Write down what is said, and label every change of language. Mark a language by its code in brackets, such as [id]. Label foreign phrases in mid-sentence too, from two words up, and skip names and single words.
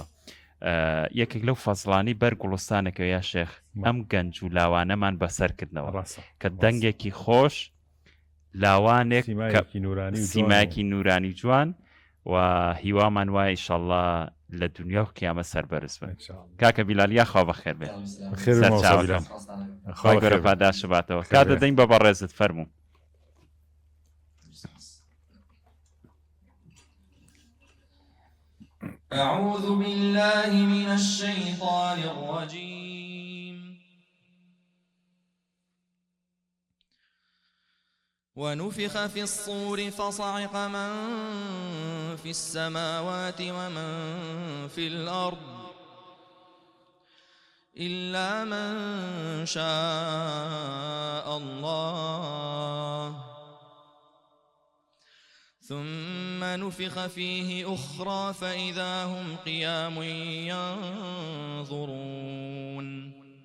[ckb] یەکێک لەو فەزڵانی بەر گوڵستانێکەوە یا شێخ ئەم گەنج و لاوانەمان بەسەر کردنەوە کە دەنگێکی خۆش، لاوانێک سیمایەکی نورانی جوان و هیوامان وایە ئیشەڵڵا لە دنیا و قیامەت سەربەرز بن. کاکە بیلالیا خوا بەخێر بێت، خۆی گەورە پاداش باتەوە. کا دەدەین بە بەڕێزت، فەرموو. [ar] أعوذ بالله من الشيطان الرجيم. ونفخ في الصور فصعق من في السماوات ومن في الأرض إلا من شاء الله، ثم نفخ فيه أخرى فإذا هم قيام ينظرون.